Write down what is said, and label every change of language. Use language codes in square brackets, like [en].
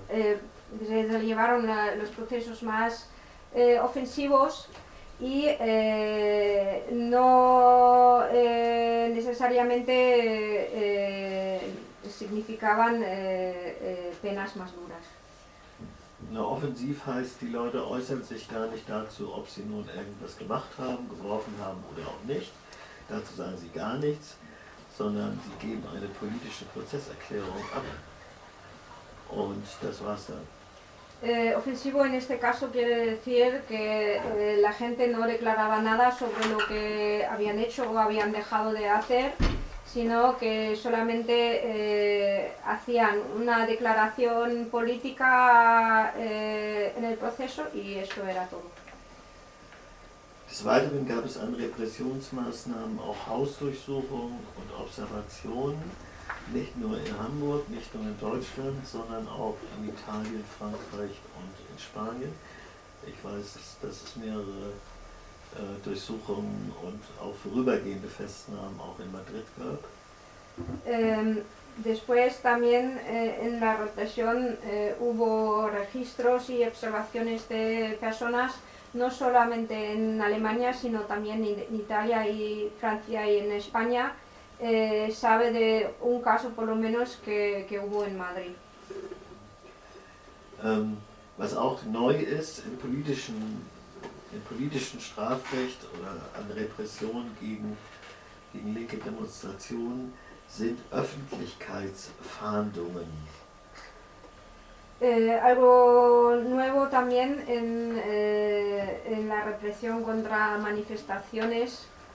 [es] Se llevaron los procesos más ofensivos. Y no necesariamente significaban penas más duras. [de] Na, offensiv heißt, die Leute äußern sich gar nicht dazu, ob sie nun irgendwas gemacht haben, geworfen haben oder auch nicht. Dazu sagen sie gar nichts, sondern sie geben eine politische Prozesserklärung ab. Und das war's dann. [es] Ofensivo en este caso quiere decir que la gente no declaraba nada sobre lo que habían hecho o habían dejado de hacer, sino que solamente hacían una declaración política en el proceso y eso era todo. [de] Des Weiteren gab es an Repressionsmaßnahmen auch Hausdurchsuchung und Observation. Nicht nur in Hamburg, nicht nur in Deutschland, sondern auch in Italien, Frankreich und in Spanien. Ich weiß, dass es mehrere Durchsuchungen und auch vorübergehende Festnahmen auch in Madrid gab. [es] Después también en la rotación hubo registros y observaciones de personas, no solamente en Alemania, sino también en Italia y Francia y en España. Sabe de un caso por lo menos que hubo en Madrid. [de] Was auch neu ist im politischen Strafrecht oder an Repression gegen linke Demonstrationen, sind Öffentlichkeitsfahndungen. [es] Algo nuevo también en la represión contra manifestaciones.